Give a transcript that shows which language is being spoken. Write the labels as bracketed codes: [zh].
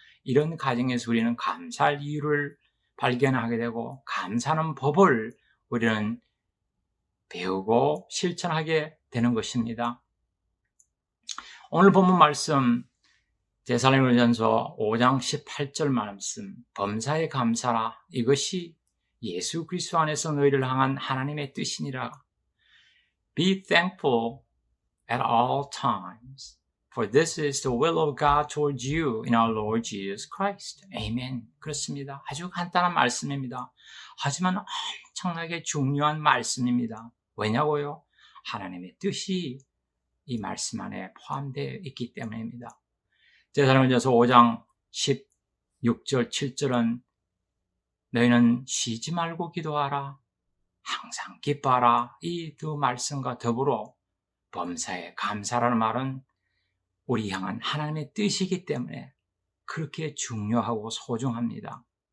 [ko] 이런 가정에서 우리는 감사할 이유를 발견하게 되고 감사하는 법을 우리는 배우고 실천하게 되는 것입니다. 오늘 본문 말씀 데살로니가전서 5장 18절 말씀, 범사에 감사라, 이것이 예수 그리스도 안에서 너희를 향한 하나님의 뜻이니라. [en] Be thankful at all times, for this is the will of God towards you in our Lord Jesus Christ. [ko] Amen. 그렇습니다. 아주 간단한 말씀입니다. 하지만 엄청나게 중요한 말씀입니다. 왜냐고요? 하나님의 뜻이 이 말씀 안에 포함되어 있기 때문입니다. 데살로니가전서 5장 16절 7절은 너희는 쉬지 말고 기도하라, 항상 기뻐하라, 이 두 말씀과 더불어 범사에 감사라는 말은 우리 향한 하나님의 뜻이기 때문에 그렇게 중요하고 소중합니다.